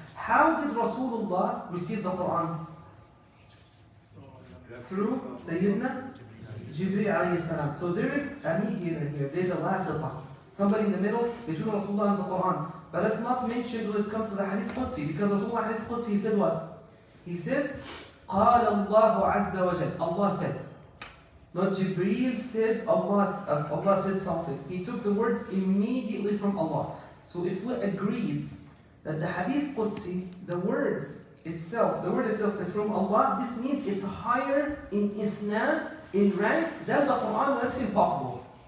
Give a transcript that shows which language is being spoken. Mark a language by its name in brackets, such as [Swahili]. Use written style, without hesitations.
[English] How did Rasulullah receive the Quran? Through Sayyidina Jibreel alayhi salam. So there is a mediator here. There is a wasita. Somebody in the middle between Rasulullah and the Quran. But it's not mentioned when it comes to the Hadith Qudsi. Because Rasulullah Hadith Qudsi, he said what? He said, [Arabic] قال الله عز وجل. [English] Allah said. Not Jibreel said, Allah said something. He took the words immediately from Allah. So if we agreed that the Hadith Qudsi, the word itself is from Allah, this means it's higher in isnad, in ranks than the Quran. That's impossible.